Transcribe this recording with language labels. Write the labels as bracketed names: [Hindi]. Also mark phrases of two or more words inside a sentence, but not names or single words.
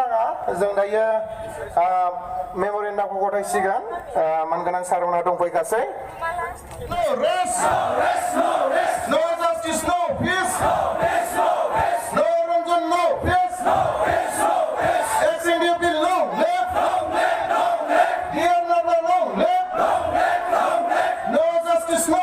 [Bodo] जों दायो मेम'रेन्डामखौ गथायसिगोन मानगोनां सारमोनहा दंफैयो गासै [English] No rest, no justice, no peace, no Ranjan, no peace, SNDP long live, dear never long live, no justice, no